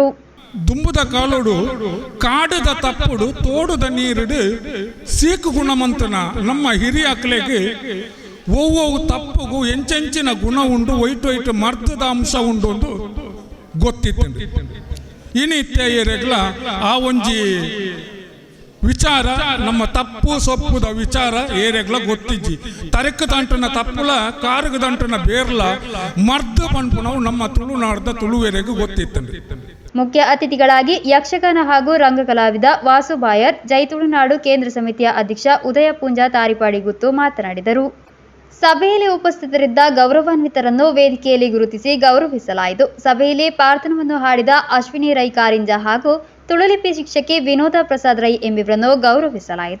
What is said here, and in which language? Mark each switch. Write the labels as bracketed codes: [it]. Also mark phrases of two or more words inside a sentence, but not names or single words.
[tcy] ದುಂಬುದ ಕಾಲುಡು ಕಾಡದ ತಪ್ಪುಡು ತೋಡುದ ನೀರುಡು ಸೀಕು ಗುಣಮಂತನ ನಮ್ಮ ಹಿರಿಯ ಅಕ್ಲೆಗೆ ಒವ್ವೊವು ತಪ್ಪುಗೂ ಎಂಚೆಂಚಿನ ಗುಣ ಉಂಡು ಒಯ್ಟೊಯ್ಟು ಮರ್ದದ ಅಂಶ ಉಂಡು ಒಂದು ಗೊತ್ತಿತ್ತು. ಇನಿತ್ಯ ಆ ಒಂಜಿ ವಿಚಾರ ನಮ್ಮ ತಪ್ಪು ಸೊಪ್ಪುದ ವಿಚಾರ ಏರೆಗ್ಲ ಗೊತ್ತಿಜ್ಜಿ ತರಕ ದಂಟನ ತಪ್ಪುಲ ಕಾರಗ ದಂಟನ ಬೇರ್ಲ ಮರ್ದ ಪಂಪುನವು ನಮ್ಮ ತುಳುನಾಡದ ತುಳುವೆರೆಗೂ ಗೊತ್ತಿತ್ತು. [kn] ಮುಖ್ಯ ಅತಿಥಿಗಳಾಗಿ ಯಕ್ಷಗಾನ ಹಾಗೂ ರಂಗ ಕಲಾವಿದ ವಾಸು ಬಾಯರ್, ಜೈತುಳುನಾಡು ಕೇಂದ್ರ ಸಮಿತಿಯ ಅಧ್ಯಕ್ಷ ಉದಯ ಪೂಂಜಾ ತಾರಿಪಾಡಿ ಗುತ್ತು ಮಾತನಾಡಿದರು. ಸಭೆಯಲ್ಲಿ ಉಪಸ್ಥಿತರಿದ್ದ ಗೌರವಾನ್ವಿತರನ್ನು ವೇದಿಕೆಯಲ್ಲಿ ಗುರುತಿಸಿ ಗೌರವಿಸಲಾಯಿತು. ಸಭೆಯಲ್ಲಿ ಪ್ರಾರ್ಥನವನ್ನು ಹಾಡಿದ ಅಶ್ವಿನಿ ರೈ ಕಾರಿಂಜ ಹಾಗೂ ತುಳುಲಿಪಿ ಶಿಕ್ಷಕಿ ವಿನೋದ ಪ್ರಸಾದ್ ರೈ ಎಂಬಿವರನ್ನು ಗೌರವಿಸಲಾಯಿತು.